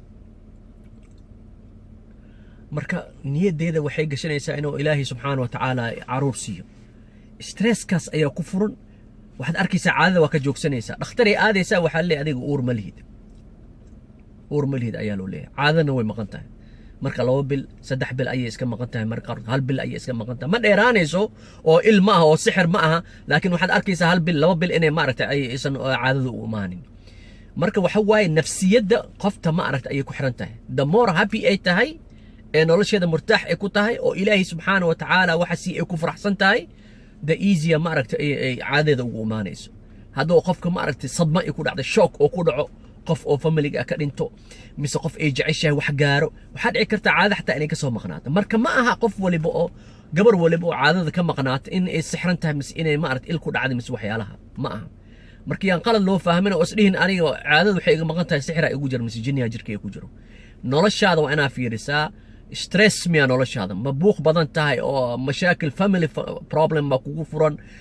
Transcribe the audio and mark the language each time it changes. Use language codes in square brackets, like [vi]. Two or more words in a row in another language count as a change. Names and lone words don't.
[so] marka niyadeeda waxay gashanaysaa inuu ilaahay [ar] سبحانه وتعالى [so] caruur siiyo stresskaas ayaa ku furan waxaad arkaysaa caadada waa ka joogsanaysaa dhakhtaray aadaysaa waxaa leeyahay adiga uur ma lihid ayaa loo leeyahay caadadana way maqan tahay marka 2 bil 3 bil ayay iska maqan tahay marka 1 bil ayay iska maqan tahay ma dheeraanayso oo ilma ah oo sixir ma aha laakiin waxaad arkaysaa 1 bil 2 bil inay maaragtay ay isan caadadu u imaanin marka waxa waaye nafsiyada qofta ma aragtay ay ku xiran tahay [en] the more happy [so] ay tahay ee nolosheeda murtaax ay ku tahay oo ilaahay [ar] سبحانه وتعالى [so] waxa si ay ku faraxsan tahay [en] the easier [so] ma aragtay ay caadada ugu imaanayso hadduu qofka ma aragtay sadma ay ku dhacday shock oo ku dhaco qof oo familiga ka dhinto mise qof ay jeceshahay wax gaaro waxaa dhici karta caado xataa inay ka soo maqnaato marka ma aha qof waliba oo gabar waliba oo caadada ka maqnaato in ay sixran tahay mise inay ma aragtay il ku dhacday mise waxyaalaha ma aha markii aan qalad loo fahmin oo isdhihin aniga caadada waxay iga maqan tahay sixra igu jiro mise jinniya jirkay ku jiro noloshaada waa inaa fiirisaa stress miya noloshaada ma buuq badan tahay oo mashaakil [en] family problem [so] ma kugu furan